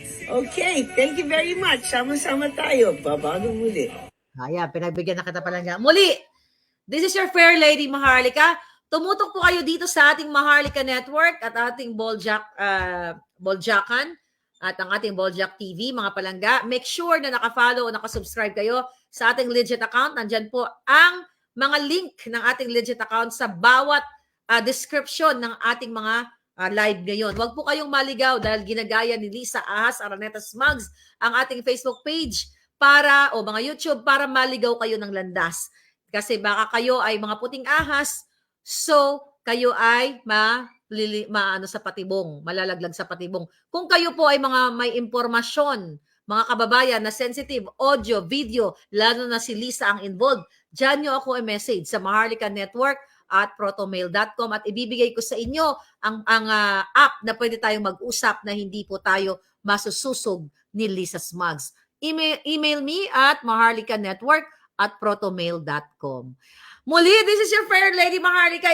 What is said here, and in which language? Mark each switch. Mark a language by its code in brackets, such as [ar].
[en] Okay, thank you very much. [tl] Sama-sama tayo. Babago muli. Ayan, pinagbigyan na kita pala niya. Muli, [en] this is your fair lady, [tl] Maharlika. Tumutok po kayo dito sa ating Maharlika Network at ating Boljakan at ang ating Boljak TV, mga palangga. [en] Make sure [tl] na naka-follow o naka-subscribe kayo sa ating legit account. Nandyan po ang mga link ng ating legit account sa bawat description ng ating mga live ngayon. Huwag po kayong maligaw dahil ginagaya ni Lisa Ahas Araneta Smugs ang ating Facebook page o mga YouTube para maligaw kayo ng landas. Kasi baka kayo ay mga puting ahas, so kayo ay sa patibong, malalaglag sa patibong. Kung kayo po ay mga may impormasyon, mga kababayan na sensitive, audio, video, lalo na si Lisa ang involved, dyan nyo ako i-message sa Maharlika Network at protomail.com at ibibigay ko sa inyo ang app na pwede tayong mag-usap na hindi po tayo masususog ni Lisa Smugs. [en] Email me at maharlikanetwork at protomail.com. [tl] Muli, [en] this is your fair lady [tl] Maharlika.